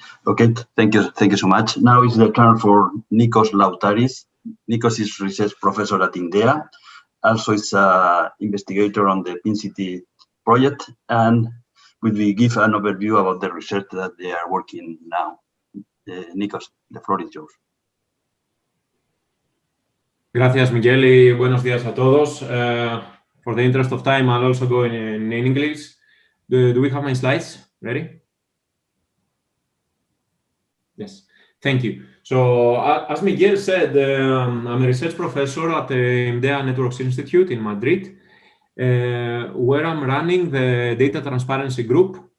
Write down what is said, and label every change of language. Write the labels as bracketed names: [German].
[English] Okay, thank you so much. Now is the turn for Nikos Lautaris. Nikos is research professor at INDEA. Also is an investigator on the PIN-CT project, and will give an overview about the research that they are working now. Nikos, the floor is yours. [Spanish] Gracias, Miguel, y buenos días a todos. [English] For the interest of time, I'll also go in English. Do we have my slides ready? Yes, thank you. So, as Miguel said, I'm a research professor at the INDEA Networks Institute in Madrid, where I'm running the data transparency group.